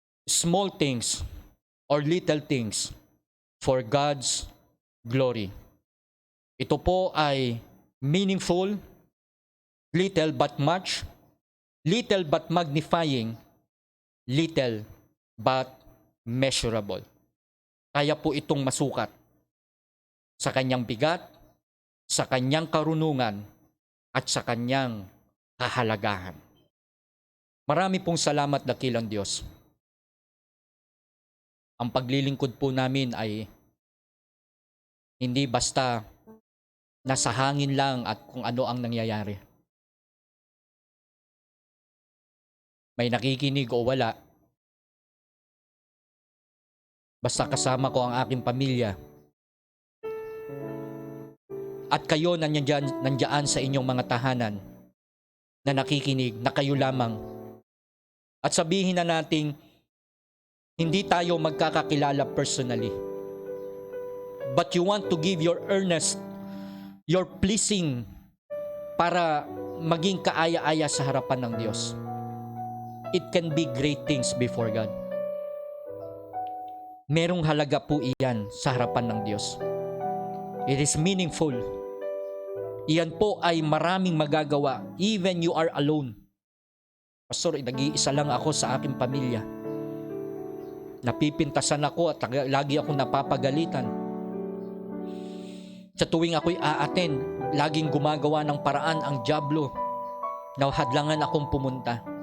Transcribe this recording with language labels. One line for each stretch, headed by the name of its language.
English: Small things or little things for God's glory.
Filipino: Ito po ay
English: meaningful, little but much, little but magnifying, little but measurable.
Filipino: Kaya po itong masukat sa kanyang bigat, sa kanyang karunungan, at sa kanyang kahalagahan. Marami pong salamat, dakilang Diyos. Ang paglilingkod po namin ay hindi basta nasa hangin lang at kung ano ang nangyayari. May nakikinig o wala, basta kasama ko ang aking pamilya. At kayo nandiyan sa inyong mga tahanan na nakikinig, na kayo lamang. At sabihin na nating hindi tayo magkakakilala personally.
English: But you want to give your earnest, your pleasing
Filipino: para maging kaaya-aya sa harapan ng Diyos.
English: It can be great things before God.
Filipino: Merong halaga po iyan sa harapan ng Diyos.
English: It is meaningful.
Filipino: Iyan po ay maraming magagawa,
English: even you are alone.
Filipino: Pastor, nag-iisa lang ako sa aking pamilya. Napipintasan ako at lagi akong napapagalitan. Sa tuwing ako'y aaten, laging gumagawa ng paraan ang dyablo na hadlangan akong pumunta.